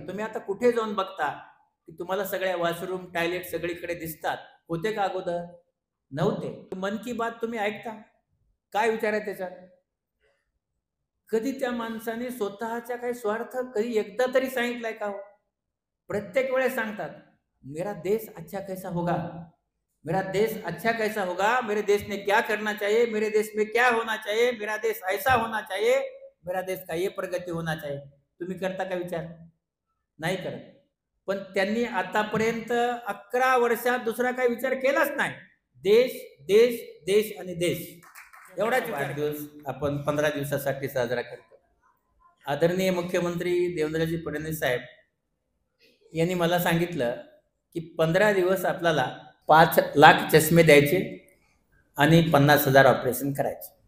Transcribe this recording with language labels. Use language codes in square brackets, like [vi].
[mr] तुम्ही आता कुठे जाऊन बघता की तुम्हाला सगळ्या वॉशरूम, टॉयलेट सगळीकडे दिसतात. होते का अगोदर? नव्हते. मन की बात तुम्ही ऐकता, काय विचार आहे त्याच्यात? कधी त्या माणसाने स्वतःच्या काही स्वार्थ कधी एकदा तरी सांगितलाय का हो? प्रत्येक वेळेस सांगतात, [hi] मेरा देश अच्छा कैसा होगा, मेरा देश अच्छा कैसा होगा, मेरे देश ने क्या करना चाहिए, मेरे देश में क्या होना चाहिए, मेरा देश ऐसा होना चाहिए, मेरा देश का ये प्रगती होना चाहिए. [mr] तुम्ही करता का विचार? नाही करत. पण त्यांनी आतापर्यंत 11 वर्षात दुसरा काही विचार केलाच नाही. देश देश देश आणि देश एवढाच वाढदिवस आपण 15 दिवसासाठी साजरा करतो. आदरणीय मुख्यमंत्री देवेंद्रजी फडणवीस साहेब यांनी मला सांगितलं की 15 दिवस आपल्याला 5 लाख चष्मे द्यायचे आणि 50,000 ऑपरेशन करायचे.